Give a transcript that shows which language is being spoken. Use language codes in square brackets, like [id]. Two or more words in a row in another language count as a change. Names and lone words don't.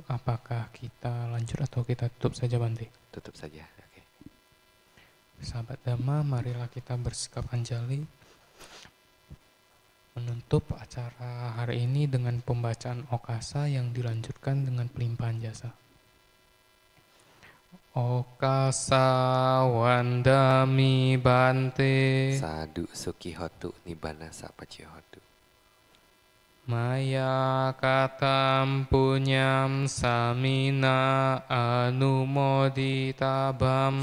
[id] Apakah kita lanjut atau kita tutup saja, Bante? Tutup saja, oke. Sahabat Dhamma, marilah kita bersikap anjali menutup acara hari ini dengan pembacaan okasa yang dilanjutkan dengan pelimpahan jasa. [pi] Okasa wandami Bante Sadhu Sukhihotu Nibbana Sapaccihotu. Maya katam punyam samina anumoditabam